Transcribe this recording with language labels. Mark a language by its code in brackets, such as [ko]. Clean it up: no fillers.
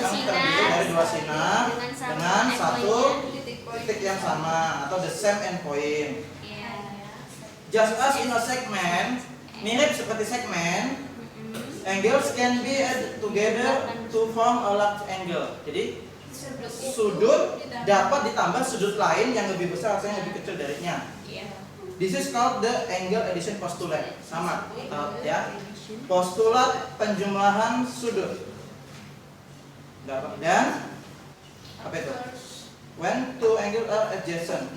[id] yang terdiri dari sinar dua sinar dengan satu endpoint-nya. titik yang sama atau [en] the same endpoint. [id] Iya. [en] Just as in a segment, [id] mirip seperti segmen, [en] angles can be added together to form a large angle. [id] Jadi sudut dapat ditambah sudut lain yang lebih besar atau yang lebih kecil darinya. Iya. [en] This is called the angle addition postulate. [id] Sama, ya. Postulat penjumlahan sudut. Dan apa itu? [en] When two angles are adjacent.